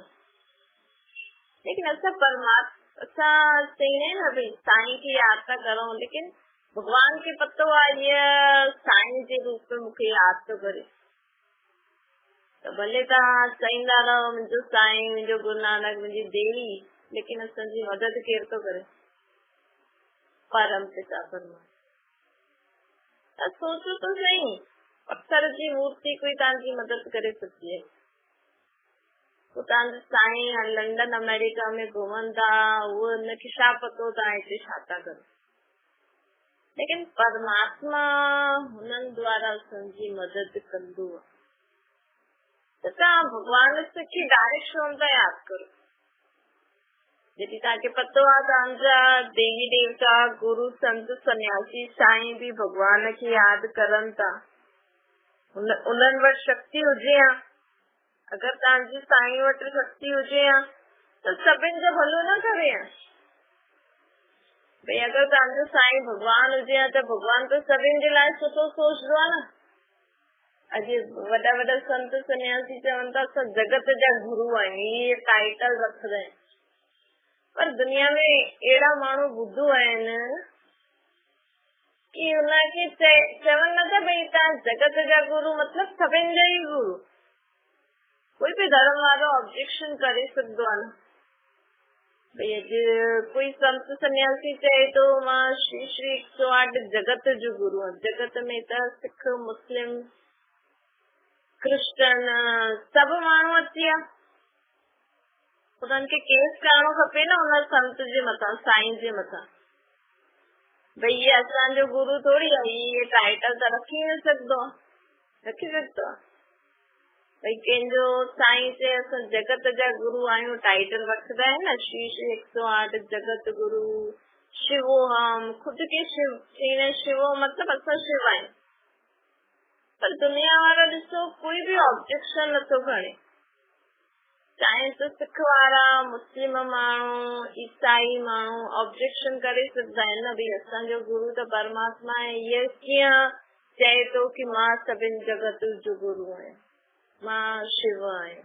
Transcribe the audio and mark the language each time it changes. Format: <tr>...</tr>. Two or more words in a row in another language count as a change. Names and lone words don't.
<sd>लेकिन असां चईंदा आहियूं न भई साईं खे यादि था करूं, लेकिन भगवान खे पतो आहे हीअ साईं जे रूप में मूंखे यादि थो करे। त भले तव्हां चईंदा रहो मुंहिंजो साईं, मुंहिंजो गुरु नानक, मुंहिंजी देवी, लेकिन असांजी मदद केरु थो करे? परम पिता परमात्मा। त</sd> <hi>सोचो तो सही,</hi> <sd>पत्थर जी मूर्ति कोई तव्हांजी मदद करे सघी आहे? तव्हांजो साईं लंडन अमेरिका में घुमनि था, उहो हुनखे छा पतो तव्हां हिते छा था करो? लेकिन परमात्मा हुननि द्वारा असांजी मदद कंदो आहे। त तव्हां भॻवान खे डायरेक्ट छो था यादि करो? जॾहिं तव्हांखे पतो आहे तव्हांजा देवी देवता, गुरु, संत, सन्यासी, साईं भी भॻवान खे यादि करनि था, उन्हनि वटि शक्ति हुजे हा। अगर तव्हांजी साईं वटि शक्ति हुजे हा त सभिनि जो भलो न करे हा। भई अगर तव्हांजो साईं भगवान हुजे हा त भगवान तो सभिनि जे लाइ सुठो सोचदो आहे न। अॼु वॾा वॾा संत सन्यासी चवनि था असां जगत जा गुरु आहियूं, इहे टाइटल रखंदा आहिनि, पर दुनिया में अहिड़ा माण्हू ॿुधो आहिनि कि हुनखे चवनि नथा भई तव्हां जगत जा गुरु मतलब सभिनि जा ई गुरु। कोई भी धर्म वारो ऑब्जेक्शन करे सघंदो आहे न। भई अॼु कोई संत सन्यासी चए तो मां श्री श्री 108 जगत जो गुरु आहियां। जगत में त सिख, मुस्लिम, क्रिश्चन सभु माण्हू अची विया, उन्हनि खे केस करणो खपे न हुन संत जे मथां, साईं जे मथां। भई ये असांजो गुरु थोड़ी आहे, ये टाइटल त रखी न सघंदो आहे, रखी सघंदो आहे? भई कंहिंजो साईं चए असां जगत जा गुरु आहियूं, टाइटल रखंदा आहिनि न, श्री श्री 108 जगत गुरु, शिवो हम, खुद के शिव चईं शिवो मतलब असां शिव आहियूं। पर दुनिया वारा ॾिसो कोई भी ऑब्जेक्शन नथो खणे, चाहे तो सिख वारा, मुस्लिम माण्हू, ईसाई माण्हू ऑब्जेक्शन करे सघंदा आहिनि न, भई असांजो गुरु त परमात्मा आहे, इहे कीअं चए थो कि मां सभिनि जगत जो गुरु आहियां, मां शिव आहियां।</sd>